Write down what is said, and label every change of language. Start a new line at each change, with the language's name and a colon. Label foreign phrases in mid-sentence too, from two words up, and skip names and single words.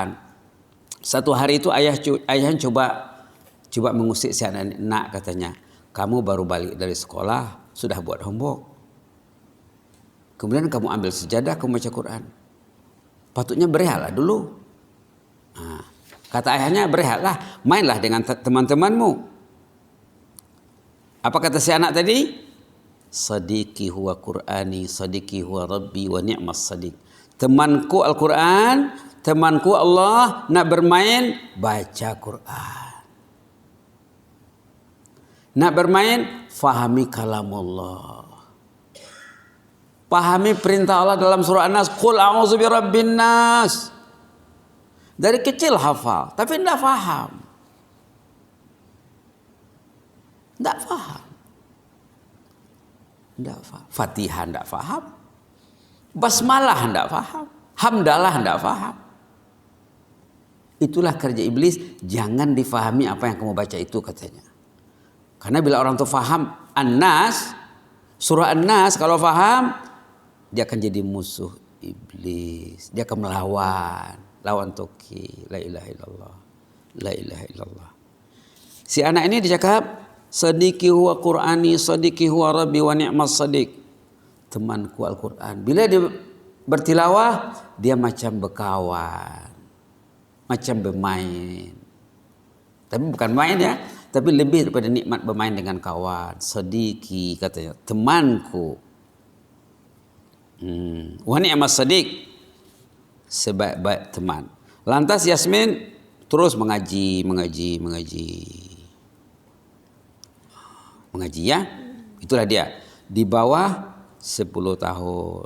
Malay: Satu hari itu ayah coba mengusik si anak, katanya, kamu baru balik dari sekolah, sudah buat homework. Kemudian kamu ambil sejadah, kamu baca Quran. Patutnya berehatlah dulu. Kata ayahnya, berehatlah, mainlah dengan teman-temanmu. Apa kata si anak tadi?
Arabic: صديقي هو قرآني، صديقي هو ربي ونعم الصديق.
Malay: Temanku Al-Quran, temanku Allah, nak bermain, baca Quran. Nak bermain, fahami kalamullah. Pahami perintah Allah dalam surah An-Nas.
Arabic: قل أعوذ برب الناس.
Malay: Dari kecil hafal, tapi tidak faham. Tidak faham. Fatihah tidak faham. Basmalah tidak faham. Hamdalah tidak faham. Itulah kerja iblis. Jangan difahami apa yang kamu baca itu, katanya. Karena bila orang itu faham An-Nas, surah An-Nas, kalau faham, dia akan jadi musuh iblis. Dia akan lawan toki.
Arabic: لا إله إلا الله. لا إله إلا الله.
Malay: Si anak ini dicakap,
Arabic: صديقي هو قرآني، صديقي هو ربي ونعم الصديق.
Malay: Temanku Al-Quran. Bila dia bertilawah, dia macam berkawan, macam bermain. Tapi bukan main ya, tapi lebih daripada nikmat bermain dengan kawan, sediki katanya, temanku.
Arabic: ونعم الصديق,
Malay: sebaik-baik teman. Lantas Yasmin terus mengaji ya. Itulah dia. Di bawah 10 tahun.